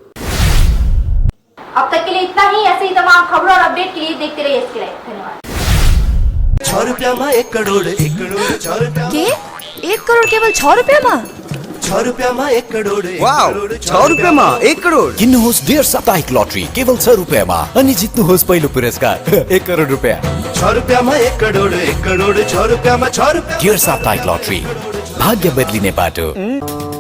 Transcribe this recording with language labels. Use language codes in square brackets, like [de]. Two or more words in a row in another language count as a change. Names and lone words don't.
[hi] अब तक के लिए इतना ही। ऐसे ही तमाम खबरों और अपडेट के लिए देखते रहिए इसके लाइव। धन्यवाद। [ne] 6 रुपया में 1 करोड़ 1 करोड़ 6 रुपया के 1 करोड़ केवल 6 रुपया में? 6 रुपया में 1 करोड़ वाव 6 रुपया में 1 करोड़ किन्नुहोस् डेढ साप्ताहिक लटरी केवल 6 रुपया में अनि जित्नुहोस् पहिलो पुरस्कार 1 करोड़ रुपया। 6 रुपया में 1 करोड़ 1 करोड़ 6 रुपया में 6 रुपया डेढ साप्ताहिक लटरी भाग्य बदलिने बाटो।